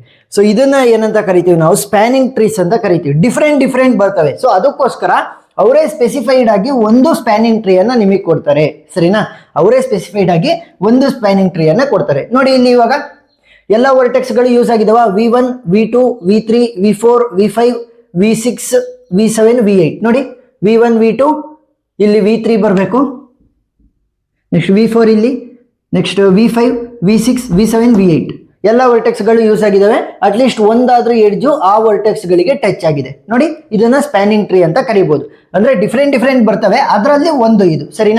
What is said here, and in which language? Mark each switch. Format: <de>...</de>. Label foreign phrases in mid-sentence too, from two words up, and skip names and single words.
<kn>ಸೊ ಇದನ್ನ ಏನಂತ ಕರಿತೀವಿ ನಾವು?</kn> <en>spanning trees</en> <kn>ಅಂತ ಕರಿತೀವಿ. ಡಿಫ್ರೆಂಟ್ ಬರ್ತವೆ. ಸೊ ಅದಕ್ಕೋಸ್ಕರ ಅವರೇ ಸ್ಪೆಸಿಫೈಡ್ ಆಗಿ ಒಂದು</kn> <en>spanning tree</en> <kn>ಅನ್ನ ನಿಮಗೆ ಕೊಡ್ತಾರೆ, ಸರಿನಾ? ಅವರೇ ಸ್ಪೆಸಿಫೈಡ್ ಆಗಿ ಒಂದು</kn> <en>spanning tree</en> <kn>ಅನ್ನ ಕೊಡ್ತಾರೆ. ನೋಡಿ, ಇಲ್ಲಿ ಇವಾಗ ಎಲ್ಲ ವರ್ಟೆಕ್ಸ್ ಗಳು ಯೂಸ್ ಆಗಿದಾವ. V1, V2, V3, V4, V5, V6, V7, V8. ನೋಡಿ, V1, V2 ಇಲ್ಲಿ V3 ಬರಬೇಕು, ನೆಕ್ಸ್ಟ್ V4 ಇಲ್ಲಿ, ನೆಕ್ಸ್ಟ್ V5, V6, V7, V8 ಎಲ್ಲ ವರ್ಟೆಕ್ಸ್ ಗಳು ಯೂಸ್ ಆಗಿದಾವೆ.</kn> <en>at least</en> <kn>ಒಂದಾದ್ರೂ ಎಡ್ಜು ಆ ವರ್ಟೆಕ್ಸ್ ಗಳಿಗೆ ಟಚ್ ಆಗಿದೆ. ನೋಡಿ, ಇದನ್ನ</kn> <en>spanning tree</en> <kn>ಅಂತ ಕರಿಬಹುದು. ಅಂದ್ರೆ ಡಿಫ್ರೆಂಟ್ ಬರ್ತವೆ, ಅದರಲ್ಲಿ ಒಂದು ಇದು, ಸರಿನಾ?</kn>